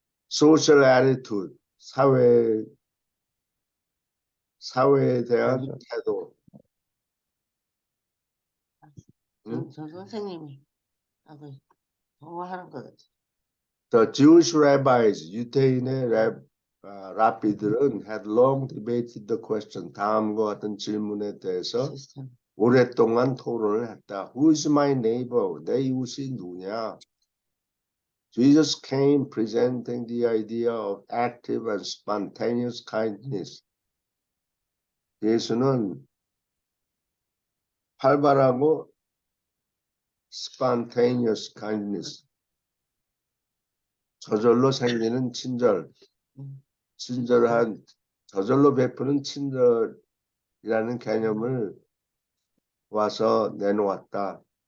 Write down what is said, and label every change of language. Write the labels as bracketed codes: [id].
[en] Social attitude, [ko] 사회에 대한 태도. 저 선생님이 하고 통화하는 것 같아. [en] The Jewish rabbis, [ko] 유대인의 랍비들은 [en] had long debated the question. [ko] 다음과 같은 질문에 대해서 오랫동안 토론을 했다. [en] Who is my neighbor? [ko] 내 이웃이 누구냐? [en] Jesus came presenting the idea of active and spontaneous kindness. [ko] 예수는 활발하고 [en] spontaneous kindness. [ko] 저절로 생기는 친절한 저절로 베푸는 친절이라는 개념을 와서 내놓았다.